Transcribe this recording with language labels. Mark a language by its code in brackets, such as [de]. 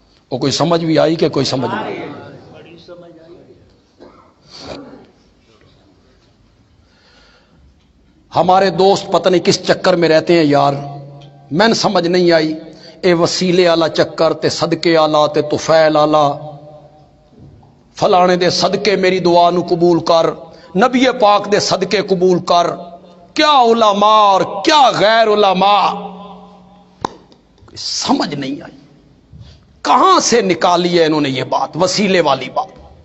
[ur] وہ کوئی سمجھ بھی آئی کہ کوئی سمجھ نہیں؟ ہمارے دوست پتہ نہیں کس چکر میں رہتے ہیں یار، میں نے سمجھ نہیں آئی. [pa] اے وسیلے والا چکر، تے صدقے والا، تے طفیل والا، فلانے دے صدقے میری دعا نو قبول کر، نبی پاک دے صدقے قبول کر. [ur] کیا علماء اور کیا غیر علماء، سمجھ نہیں آئی. کہاں سے نکالی ہے انہوں نے یہ بات، وسیلے والی بات.